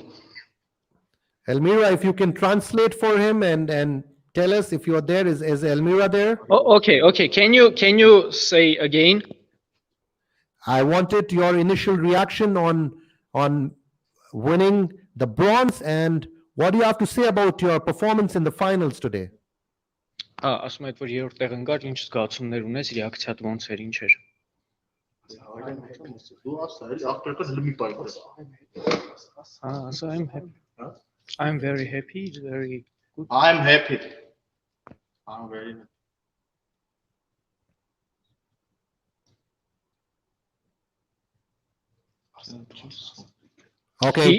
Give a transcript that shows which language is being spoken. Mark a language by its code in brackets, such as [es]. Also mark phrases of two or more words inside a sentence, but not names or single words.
[en] Elmira, if you can translate for him and tell us if you're there. Is Elmira there? Oh, okay. Can you say again? I wanted your initial reaction on winning the bronze and what do you have to say about your performance in the finals today? [hy] Ասում եք, որ երրորդ տեղ ընկար, ինչ զգացումներ ունես, ռեակցիադ ոնց էր, ինչ էր։ [en] So I'm happy. I'm very happy. It's very good. I'm happy. I'm very happy. Okay.